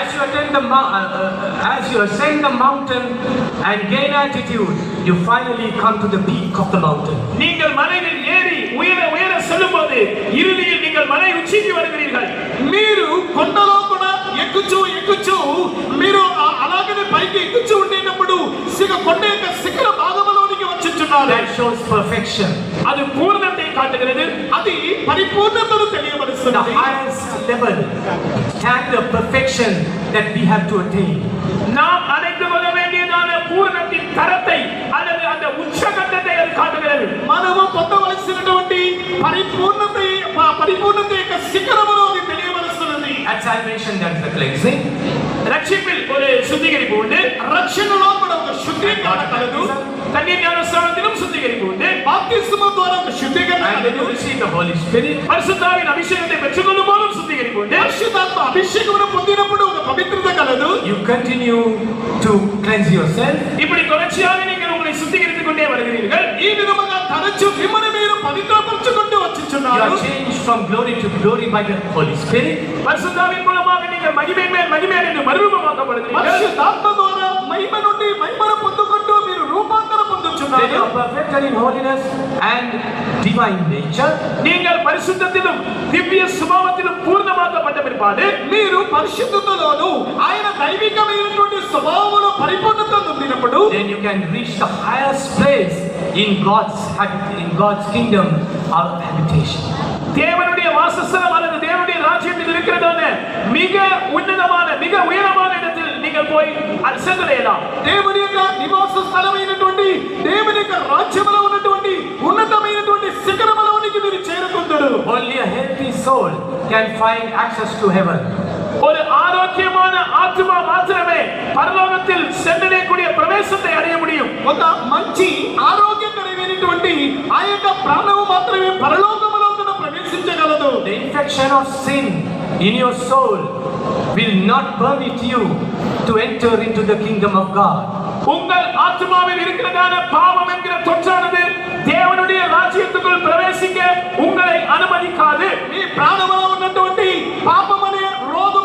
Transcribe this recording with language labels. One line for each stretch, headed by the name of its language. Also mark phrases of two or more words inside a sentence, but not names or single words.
English: As you ascend the mountain and gain altitude, you finally come to the peak of the mountain.
Tamil: நீங்கள் மலையில் ஏறி உயர உயர செல்லும்போது இறுதியில் நீங்கள் மலை உச்சிக்கு வருகிறீர்கள்.
Telugu: మీరు కొండలో కూడా ఎక్కుచూ మీరు అలాగనే పైకి ఎక్కుచూ ఉండేటప్పుడు కొండ యొక్క శిఖర భాగంలోనికి వచ్చుచున్నారు.
English: That shows perfection.
Tamil: அது பூரணத்தை காட்டுகிறது,
Telugu: అది పరిపూర్ణతను
English: The
Telugu: తెలియబరుస్తుంది.
English: highest level and the perfection that we have to attain.
Tamil: நாம் அடைந்து கொள்ள வேண்டியதான பூரணத்தின் தரத்தை அல்லது அந்த உச்சகட்டத்தை அது காட்டுகிறது.
Telugu: మనము పొందవలసినటువంటి పరిపూర్ణత యొక్క శిఖరమును అది తెలియబరుస్తున్నది.
English: At salvation, that is the cleansing.
Tamil: ரட்சிப்பில் ஒரு சுத்திகரிப்பு உண்டு,
Telugu: రక్షణలో కూడా ఒక శుద్ధీకరణ కలదు.
Tamil: தண்ணீர் ஞானஸ்நானத்திலும் சுத்திகரிப்பு உண்டு,
Telugu: బాప్తిస్మము ద్వారా ఒక శుద్ధీకరణ
English: And when you
Telugu: కలదు.
English: receive the Holy Spirit,
Tamil: பரிசுத்தாவின் அபிஷேகத்தை பெற்றுக்கொள்ளும் போதும் சுத்திகரிப்பு உண்டு.
Telugu: పరిశుద్ధాత్మ అభిషేకమును పొందినప్పుడు ఒక పవిత్రత కలదు.
English: you continue to cleanse yourself.
Tamil: இப்படி தொடர்ச்சியாக நீங்கள் உங்களை சுத்திகரித்துக் கொண்டே வருகிறீர்கள்.
Telugu: ఈ విధముగా తరచు మిమ్మల్ని మీరు పవిత్రపరచుకుంటూ
English: You
Telugu: వచ్చుచున్నారు.
English: are changed from glory to glory by the Holy Spirit.
Tamil: பரிசுத்தாவின் மூலமாக நீங்கள் மகிமை மேல் என்று மறுரூபமாக்கப்படுகிறீர்கள்.
Telugu: పరిశుద్ధాత్మ ద్వారా మహిమ నుండి మహిమను పొందుకుంటూ మీరు రూపాంతరం
English: Then
Telugu: పొందుచున్నారు.
English: you are perfected in holiness and divine nature.
Tamil: நீங்கள் பரிசுத்தத்திலும் திவ்ய சுபாவத்திலும் பூர்ணமாக்கப்பட்ட பிற்பாடு
Telugu: మీరు పరిశుద్ధతలోను ఆయన దైవికమైనటువంటి స్వభావములో పరిపూర్ణత పొందినప్పుడు
English: Then you can reach the highest place in God's kingdom of habitation.
Tamil: தேவனுடைய வாசஸ்தலம் அல்லது தேவனுடைய ராஜ்யத்தில் இருக்கிறதான மிக உன்னதமான மிக உயரமான இடத்தில் நீங்கள் போய் சென்றடையலாம்.
Telugu: దేవుని యొక్క నివాస స్థలమైనటువంటి దేవుని యొక్క రాజ్యములో ఉన్నటువంటి ఉన్నతమైనటువంటి శిఖరములోనికి మీరు చేరుకుంటారు.
English: Only a healthy soul can find access to heaven.
Tamil: ஒரு ஆரோக்கியமான ஆத்மா மாத்திரமே பரலோகத்தில் சென்றடையக்கூடிய பிரவேசத்தை அடைய முடியும்.
Telugu: ఒక మంచి ఆరోగ్యకరమైనటువంటి ఆ యొక్క ప్రాణము మాత్రమే పరలోకములో కూడా ప్రవేశించగలదు.
English: The infection of sin in your soul will not permit you to enter into the kingdom of God.
Tamil: உங்கள் ஆத்மாவில் இருக்கிறதான பாவம் என்கிற தொற்றானது தேவனுடைய ராஜ்யத்துக்குள் பிரவேசிக்க உங்களை அனுமதிக்காது.
Telugu: మీ ప్రాణములో ఉన్నటువంటి పాపమనే